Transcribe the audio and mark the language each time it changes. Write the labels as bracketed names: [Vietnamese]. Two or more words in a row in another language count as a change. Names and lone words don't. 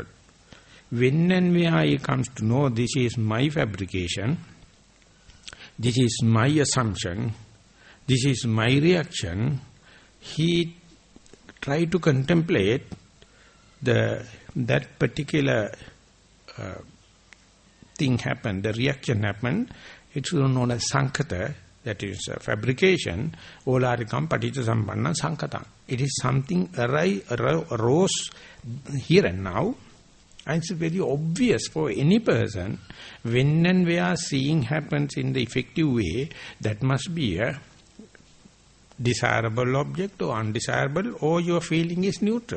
[English] When and where he comes to know this is my fabrication, this is my assumption, this is my reaction, he try to contemplate that particular thing happened, the reaction happened. It's known as sankata, that is fabrication. [Pali] Olarikam paticca sampanna sankata. [English] It is something arose here and now. And it's very obvious for any person, when and where seeing happens in the effective way, that must be a desirable object or undesirable, or your feeling is neutral.